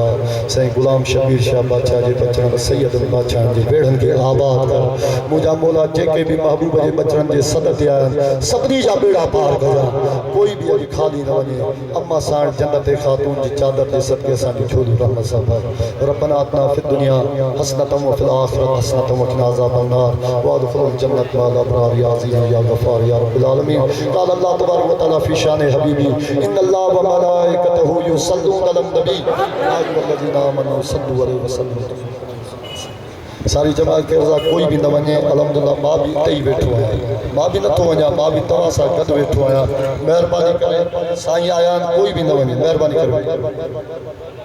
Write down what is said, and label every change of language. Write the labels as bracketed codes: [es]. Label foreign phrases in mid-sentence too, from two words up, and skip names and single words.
[sd] साईं गुलाम शबीर शाह बादशाह जे बचड़नि सैयद बादशाह जे बेड़नि खे आबाद कर। मुंहिंजा मौला जेके भी महबूब जे बचड़नि जे सद ते आया सभिनी जा बेड़ा पार कजा। कोई भी अॼु खाली न वञे। अम्मा साण जन्नत खातून जी चादर जे सदके असांजी झोली रहमत सां भर। [ar] ربنا آتنا في الدنيا حسنة وفي الآخرة حسنة وقنا عذاب النار وأدخلنا الجنة مع الأبرار يا عزيز يا غفار يا رب العالمين. قال الله تبارك وتعالى في شأن حبيبي إن الله وملائكته يصلون على النبي يا أيها الذين آمنوا صلوا عليه وسلموا. [sd] सारी जमात के रज़ा कोई भी न वञे। अल्हम्दुलिल्लाह मां भी हिते ई वेठो आहियां। मां भी नथो वञा। मां भी तव्हां सां गॾु वेठो आहियां। महिरबानी करे साईं आया आहिनि कोई भी न वञे। महिरबानी करे।